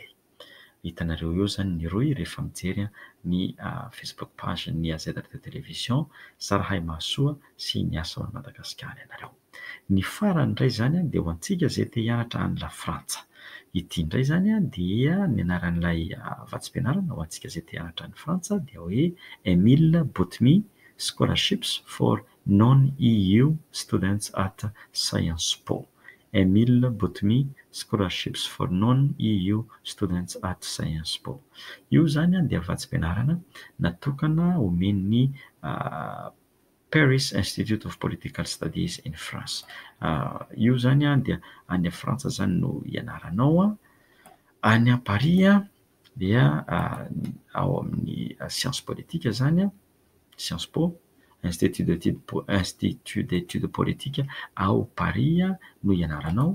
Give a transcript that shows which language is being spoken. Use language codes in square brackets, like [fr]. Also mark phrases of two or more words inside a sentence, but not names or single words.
[mg] Hitanareo eo zany ny roy rehefa mijery ny [en] Facebook page [mg] ny AZRT Télévision Sarahay Mahasoa sy ny asa ao Madagasikara ianareo. Ny farany indray zany dia ho antsika izay te hianatra any la Frantsa. Ity indray zany dia ny anaran'ilay vatsim-pianarana ho antsika izay te hianatra any Frantsa dia hoe Emile Boutmy Scholarships for Non-EU Students at Sciences Po. Emile Boutmy Scholarships for Non-EU Students at Sciences Po. Io zany dia vatsim-pianarana natokana omen'ny Paris Institute of Political Studies in France. Io zany dia any Frantsa zany no ianaranao. Any Paris dia ao amin'ny [fr] sciences politique [mg] zany, Sciences Po, Institut d'études politiques ao Paris no ianaranao.